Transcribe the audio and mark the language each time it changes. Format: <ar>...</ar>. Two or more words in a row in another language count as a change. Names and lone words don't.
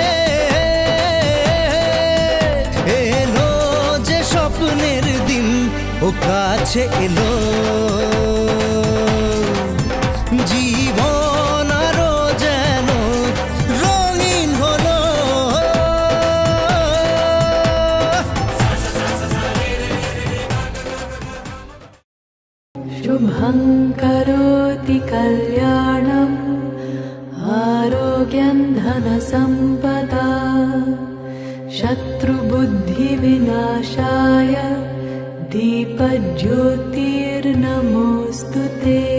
<bn>এলো যে স্বপ্নের দিন ও কাছে এলো, জীবন আরো যেন রঙিন হলো।</bn> <sa>शुभं करोति कल्याणम् आरोग्यं धनसम्पदा शत्रुबुद्धिविनाशाय दीपज्योतिर्नमोऽस्तु ते।</sa>